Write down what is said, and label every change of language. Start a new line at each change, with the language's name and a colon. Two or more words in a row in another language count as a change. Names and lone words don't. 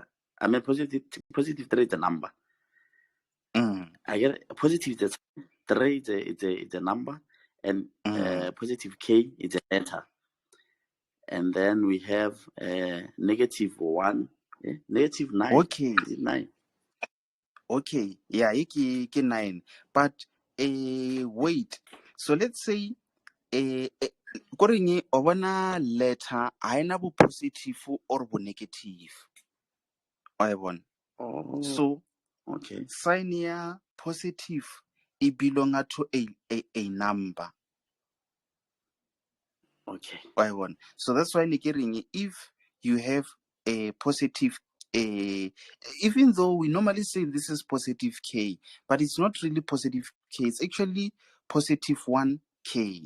English: I mean, positive 3 is a number. I get a positive 3 is a number, and positive K is a letter. And then we have negative 1, negative 9. Okay. Is it 9? Okay, yeah, ke 9. But wait, so let's say
Southern Sotho: koreng o bona
English: letter
Southern Sotho: ha ena bo
English: positive or bo negative. I want. Oh, So okay. sign ya positive e belonga to a number. Okay. I want. So that's why if you have a positive even though we normally say this is positive K, but it's not really positive K, it's actually positive 1K.